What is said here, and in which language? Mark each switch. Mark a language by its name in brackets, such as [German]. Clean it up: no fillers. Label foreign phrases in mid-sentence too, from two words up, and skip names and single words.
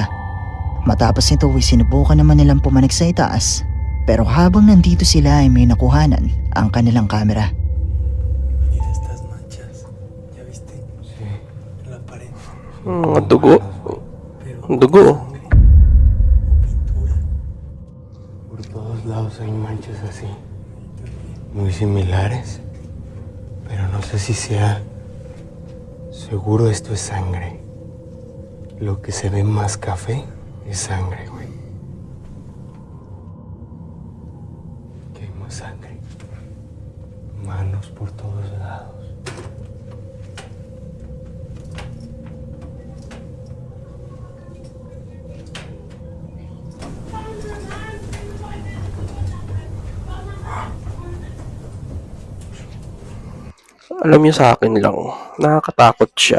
[Filipino] Matapos nito ay sinubukan naman nilang pumanik sa itaas, pero habang nandito sila ay may nakuhanan ang kanilang kamera. [Spanish] Mira estas manchas. ¿Ya viste? Sí. En la pared. [Filipino] Ang dugo. [Spanish] Pero [Filipino] Ang dugo. [Spanish] sangre o pintura. Por todos lados hay manchas así, muy similares, pero no sé si sea... Seguro esto es sangre. Lo que se ve más café es sangre, güey. Aquí hay más sangre. Manos por todos lados. [Filipino] Alam niyo sa akin lang, nakakatakot siya.